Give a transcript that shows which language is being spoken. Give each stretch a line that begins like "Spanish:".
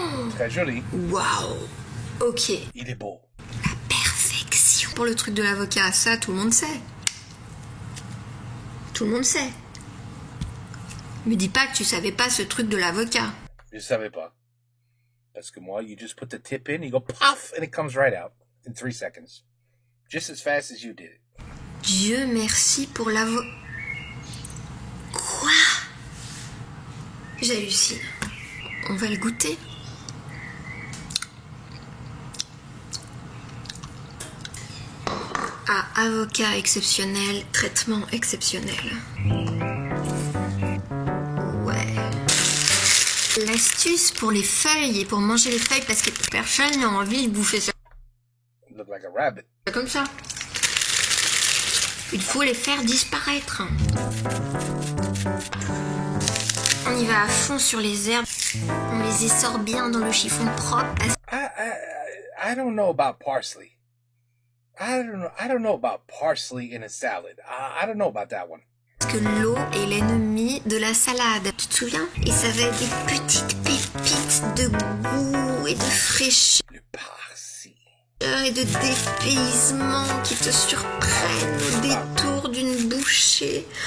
French: Très joli. Waouh. Ok. Il est beau. La perfection. Pour le truc de l'avocat, ça, tout le monde sait. Tout le monde sait. Me dis pas que tu savais pas ce truc de l'avocat. Je savais pas. Parce que moi,
English: you just put the tip in, you go puff, and it comes right out in 3 seconds. Just as fast as you did it.
French: Dieu merci pour l'avocat. Quoi? J'hallucine. On va le goûter. Ah, avocat exceptionnel, traitement exceptionnel. Ouais. L'astuce pour les feuilles et pour manger les feuilles parce que personne n'a envie de bouffer ça.
English: Look like a rabbit.
French: Comme ça. Il faut les faire disparaître. On y va à fond sur les herbes. On les essore bien dans le chiffon propre.
English: I don't know about parsley. I don't know about parsley in a salad. I don't know about that one.
French: Parce que l'eau est l'ennemi de la salade. Tu te souviens? Et ça va être des petites pépites de goût et de fraîcheur. Le parsley. Et de dépaysement qui te surprennent au détour d'une bouchée.